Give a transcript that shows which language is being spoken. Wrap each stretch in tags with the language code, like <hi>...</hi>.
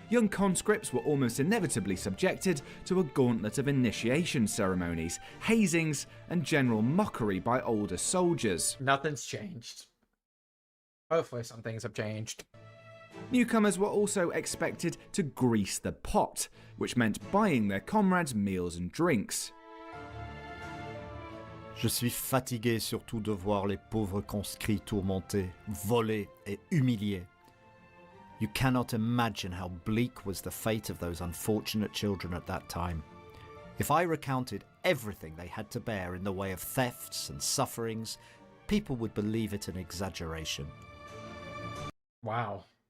<en>Young conscripts were almost inevitably subjected to a gauntlet of initiation ceremonies, hazings, and general mockery by older soldiers. Nothing's changed. Hopefully some things have changed. Newcomers were also expected to grease the pot, which meant buying their comrades meals and drinks.</en> <fr>Je suis fatigué surtout de voir les pauvres conscrits tourmentés, volés et humiliés.</fr> <en>You cannot imagine how bleak was the fate of those unfortunate children at that time. If I recounted everything they had to bear in the way of thefts and sufferings, people would believe it an exaggeration. Wow.</en>